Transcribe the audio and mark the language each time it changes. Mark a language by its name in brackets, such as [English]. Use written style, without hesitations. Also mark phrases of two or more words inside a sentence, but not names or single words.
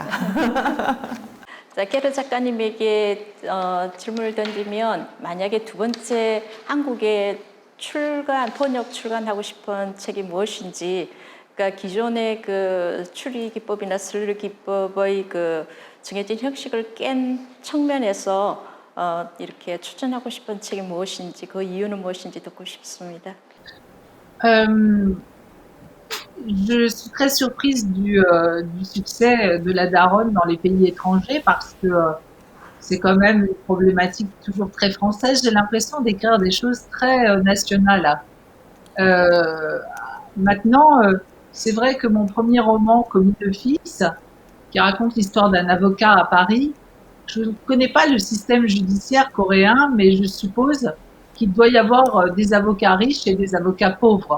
[Korean] 자, 게르 작가님에게 질문을 던지면 만약에 두 번째 한국에 번역 출간하고 싶은 책이 무엇인지, 그러니까 기존의 그 추리 기법이나 슬르 기법의 그 정해진 형식을 깬 측면에서 이렇게 추천하고 싶은 책이 무엇인지, 그 이유는 무엇인지 듣고 싶습니다. [French] Je suis très surprise du succès de la daronne dans les pays étrangers parce que c'est quand même une problématique toujours très française. J'ai l'impression d'écrire des choses très nationales. Maintenant, c'est vrai que mon premier roman, Commis de fils, qui raconte l'histoire d'un avocat à Paris, je ne connais pas le système judiciaire coréen, mais je suppose qu'il doit y avoir des avocats riches et des avocats pauvres.